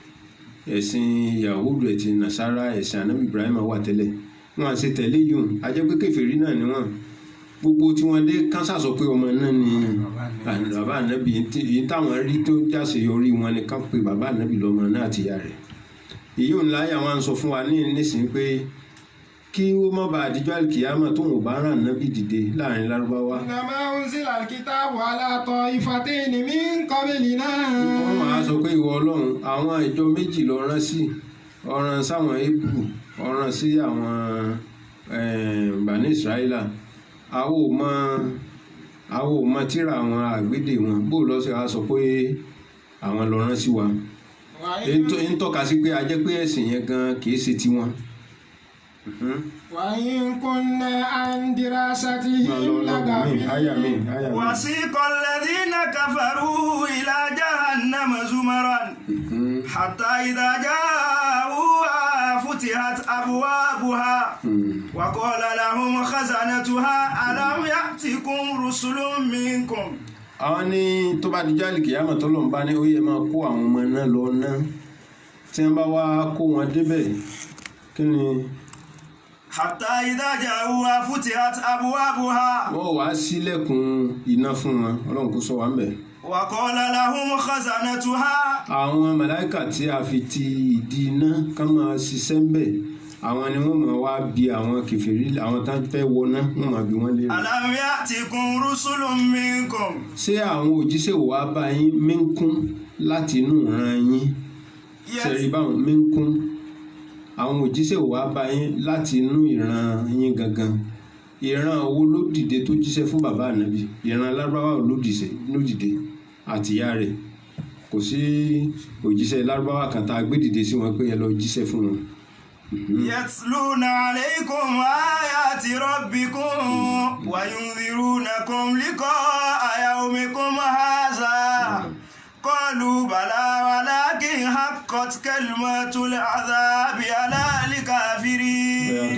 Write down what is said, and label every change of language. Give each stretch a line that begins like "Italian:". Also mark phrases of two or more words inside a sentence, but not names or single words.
Yoruba: wà tẹ́lẹ̀ ẹ̀sìn Yahudu ẹ̀sìn Nasara ẹ̀sìn Ànábì Ibrahim wà tẹ́lẹ̀ wọn à ṣe tẹ̀lé yìí a jẹ́ pé kèfèrí náà ni wọ́n gbogbo tí wọ́n dé kánsá sọ pé ọmọ náà ni bàbá Ànábì yìí táwọn rí tó jáṣeyọrí wọn ni ká pé bàbá Ànábì lọ́mọ náà àti ìyá rẹ̀ èyí ò ń láyà wọn sọ fún wa nísìnyí pé kí ó má bàa àdíjọ́ àlìkìyámà tó ń bá ràn nábì dìde láàrin lárúbáwá.
Arabic: إنما أنزل الكتاب على طائفتين من قبلنا.
Yoruba: wọ́n máa sọ pé ìwọ Ọlọ́run àwọn ìjọ méjì lọ rán sí ọ̀ràn sáwọn Hébù ọ̀ràn sí àwọn Bani Israila àwọn ò mọ tírà àwọn àgbédè wọn bó lọ́sẹ̀ á sọ pé àwọn lọ rán sí wa ń tọ́ka sí pé a jẹ́ pé ẹ̀sìn yẹn gan kìí ṣe tiwọn.
Arabic: وإن كنا عن دراستهم لغافلين وسيق الذين كفروا إلى جهنم زمرا حتى إذا جاءوها فتحت أبوابها وقال لهم خزنتها ألم يأتكم رسل منكم.
Yoruba: àwọn ní tó bá di jáàlì kìyàmọ̀ tó lọ́n bá ní ó yẹ máa kó àwọn ọmọ náà lọ náà tí wọ́n bá wá kó wọn débẹ̀ kí ni.
Arabic: حتى إذا جاءوها فتحت أبوابها.
Yoruba: wọ́n wá sílẹ̀kùn iná fún wọn Ọlọ́run kó sọ wá ń bẹ̀.
Arabic: وقال لهم خزنتها.
Yoruba: àwọn màláíkà tí a fi ti ìdí iná ká máa ṣiṣẹ́ ń bẹ̀ àwọn ni wọ́n máa wá bi àwọn kèfèrí àwọn tá fẹ́ wọná wọ́n máa bi wọ́n léèrè.
Arabic: ألم يأتكم رسل منكم.
Yoruba: ṣé àwọn òjíṣẹ́ wò wá bá yín minkum láti inú ìran yín ṣẹ̀rí báwọn minkum àwọn òjíṣẹ́ wò wá bá yín láti inú ìran yín gangan ìran owó ló dìde tó jíṣẹ́ fún bàbá ànábì ìran lárúbáwá ló dìde àtìyá rẹ̀ kò sí òjíṣẹ́ lárúbáwá kan tá a gbé dìde sí wọn pé ẹ lọ jíṣẹ́ fún wọn.
Arabic: يتلون عليكم آيات ربكم وينذرونكم لقاء يومكم هذا قالوا بلى ولكن حقت كلمة العذاب على الكافرين.